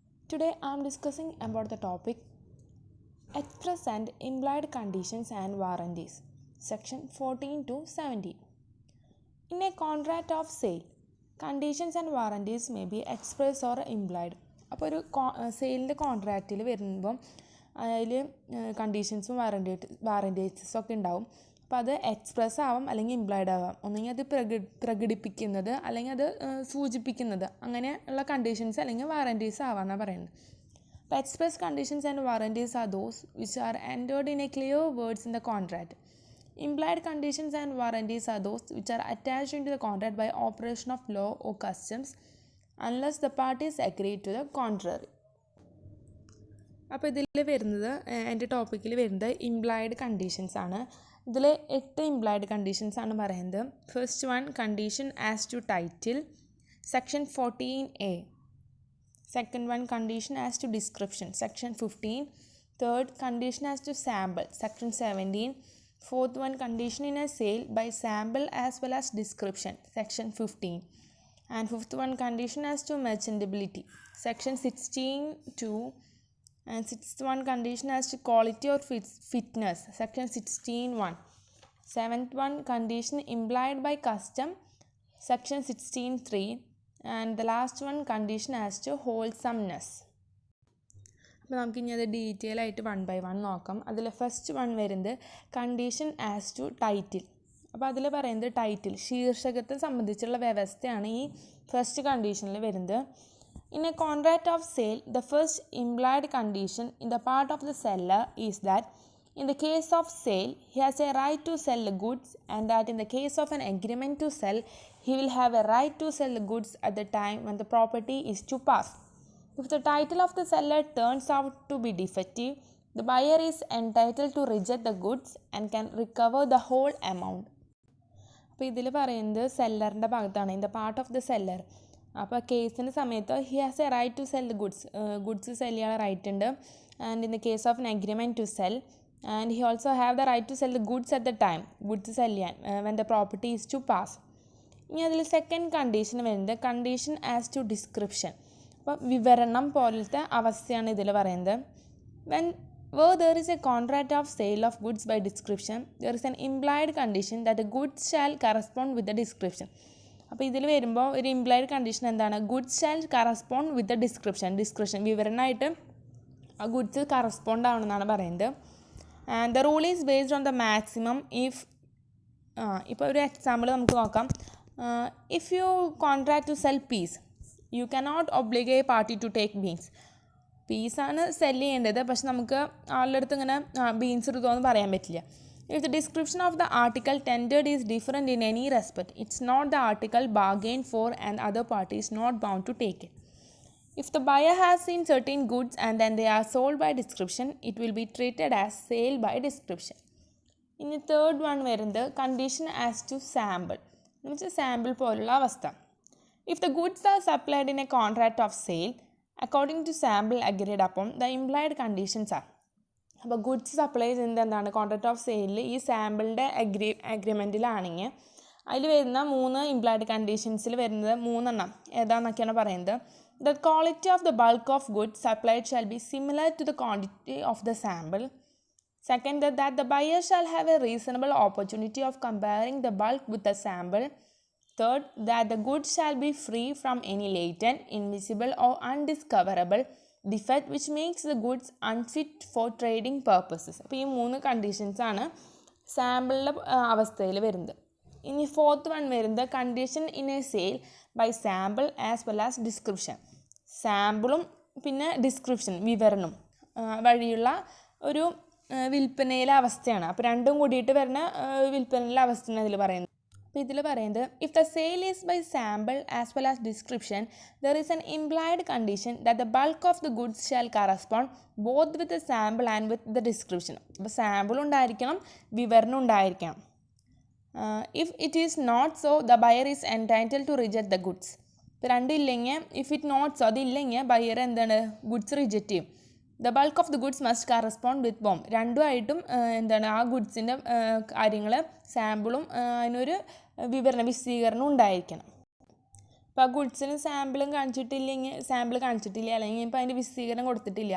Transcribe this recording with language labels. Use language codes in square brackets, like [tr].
[en] Today I am discussing about the topic Express and Implied Conditions and Warranties, section 14 to 17. In a contract of sale, conditions and warranties may be express or implied. [ml] അപ്പോൾ ഒരു സെയിലിൻ്റെ കോൺട്രാക്റ്റിൽ വരുമ്പം അതിൽ കണ്ടീഷൻസും വാറൻറ്റീസും ഒക്കെ ഉണ്ടാവും. അപ്പോൾ അത് express ആവാം അല്ലെങ്കിൽ ഇംപ്ലൈഡ് ആവാം. ഒന്നെങ്കിൽ അത് പ്രകടിപ്പിക്കുന്നത് അല്ലെങ്കിൽ അത് സൂചിപ്പിക്കുന്നത് അങ്ങനെയുള്ള കണ്ടീഷൻസ് അല്ലെങ്കിൽ വാറൻറ്റീസ് ആവാമെന്നാണ് പറയുന്നത്. [en] അപ്പോൾ express conditions and warranties are those which are entered in a clear words in the contract. Implied conditions and warranties are those which are attached into the contract by operation of law or customs unless the parties agree to the contrary. [ml] അപ്പോൾ ഇതിൽ വരുന്നത് എൻ്റെ ടോപ്പിക്കിൽ വരുന്നത് implied conditions ആണ്. ഇതിൽ 8 implied conditions ആണ് പറയുന്നത്. [en] first one, condition as to title, [ml] section 14A. [en] Second one, condition as to description, section 15. Third, condition as to sample, section 17. Fourth one, condition in a sale by sample as well as description, section 15. And fifth one, condition as to merchantability, section 16(2). And sixth one, condition as to quality or fitness, section 16(1). Seventh one, condition implied by custom, section 16(3). And the last one, condition as to wholesomeness. [ml] അപ്പോൾ നമുക്കിനി അത് detail ആയിട്ട് 1 by 1 നോക്കാം. അതിൽ first one വരുന്നത് [en] Condition as to title. [ml] അപ്പോൾ അതിൽ പറയുന്നത് ടൈറ്റിൽ, ശീർഷകത്തെ സംബന്ധിച്ചുള്ള വ്യവസ്ഥയാണ് ഈ ഫസ്റ്റ് കണ്ടീഷനിൽ വരുന്നത്. [en] In a contract of sale, the first implied condition in the part of the seller is that in the case of sale, he has a right to sell the goods, and that in the case of an agreement to sell, he will have a right to sell the goods at the time when the property is to pass. If the title of the seller turns out to be defective, the buyer is entitled to reject the goods and can recover the whole amount. [ml] അപ്പോൾ ഇതിൽ പറയുന്നത് സെല്ലറിൻ്റെ ഭാഗത്താണ്, [en] In the part of the seller. [ml] അപ്പോൾ കേസിൻ്റെ സമയത്ത് [en] he has a right to sell the goods [ml] sell ചെയ്യാൻ right ഉണ്ട്. [en] and in the case of an agreement to sell, and he also have the right to sell the goods at the time goods [ml] sell ചെയ്യാൻ [en] When the property is to pass. [ml] ഇനി അതിൽ second condition വരുന്നത് [en] Condition as to description. [ml] അപ്പോൾ വിവരണം പോലത്തെ അവസ്ഥയാണ് ഇതിൽ പറയുന്നത്. [en] Where there is a contract of sale of goods by description, there is an implied condition that the goods shall correspond with the description. [ml] അപ്പോൾ ഇതിൽ വരുമ്പോൾ ഒരു ഇംപ്ലൈഡ് കണ്ടീഷൻ എന്താണ്? [en] goods shall correspond with the description [ml] വിവരണമായിട്ട് ആ goods correspond ആവണമെന്നാണ് പറയുന്നത്. [en] and the rule is based on the maximum if [ml] ഇപ്പോൾ ഒരു example നമുക്ക് നോക്കാം. [en] If you contract to sell peas, you cannot obligate a party to take beans. [ml] പീസാണ് cell ചെയ്യേണ്ടത്, പക്ഷെ നമുക്ക് ആളുടെ അടുത്ത് ഇങ്ങനെ ബീൻസ് എടുക്കുമോ എന്ന് പറയാൻ പറ്റില്ല. [en] If the description of the article tendered is different in any respect, it's not the article bargain for and other party is not bound to take it. If the buyer has seen certain goods and then they are sold by description, it will be treated as sale by description. [ml] ഇനി third one വരുന്നത് [en] condition as to sample [ml] എന്ന് വെച്ചാൽ sample പോലുള്ള അവസ്ഥ. [en] If the goods are supplied in a contract of sale, according to sample agreed upon, the implied conditions are. [ml] അപ്പോൾ goods supply ചെയ്യുന്നത് എന്താണ്? Contract of സെയിലിൽ ഈ സാമ്പിളിൻ്റെ അഗ്രിമെൻറ്റിലാണെങ്കിൽ അതിൽ വരുന്ന 3 ഇംപ്ലൈഡ് കണ്ടീഷൻസിൽ വരുന്നത് 3 ഏതാണെന്നൊക്കെയാണ് പറയുന്നത്. [en] The quality of the bulk of goods supplied shall be similar to the quantity of the sample. Second, that the buyer shall have a reasonable opportunity of comparing the bulk with the sample. Third, that the goods shall be free from any latent, invisible or undiscoverable defect which makes the goods unfit for trading purposes. [ml] അപ്പോൾ ഈ 3 കണ്ടീഷൻസാണ് സാമ്പിളിൻ്റെ അവസ്ഥയിൽ വരുന്നത്. ഇനി fourth one വരുന്നത് [en] Condition in a sale by sample as well as description. [ml] സാമ്പിളും പിന്നെ description വിവരണം വഴിയുള്ള ഒരു വിൽപ്പനയിലെ അവസ്ഥയാണ്. അപ്പോൾ രണ്ടും കൂടിയിട്ട് വരുന്ന വിൽപ്പനയിലെ അവസ്ഥയാണ് ഇതിൽ പറയുന്നത്. അപ്പോൾ ഇതിൽ പറയുന്നത് [en] If the sale is by sample as well as description, there is an implied condition that the bulk of the goods shall correspond both with the sample and with the description. [ml] അപ്പോൾ sample ഉണ്ടായിരിക്കണം, വിവരണം ഉണ്ടായിരിക്കണം. [en] If it is not so, the buyer is entitled to reject the goods. [ml] ഇപ്പോൾ രണ്ടില്ലെങ്കിൽ [en] if it not so [ml] അതില്ലെങ്കിൽ buyer എന്താണ് goods reject ചെയ്യും. [en] The bulk of the goods must correspond with both. [ml] രണ്ടുമായിട്ടും എന്താണ് ആ ഗുഡ്സിൻ്റെ കാര്യങ്ങൾ സാമ്പിളും അതിനൊരു വിശദീകരണം ഉണ്ടായിരിക്കണം. അപ്പോൾ ആ ഗുഡ്സിന് സാമ്പിൾ കാണിച്ചിട്ടില്ല അല്ലെങ്കിൽ ഇപ്പോൾ അതിൻ്റെ വിശദീകരണം കൊടുത്തിട്ടില്ല.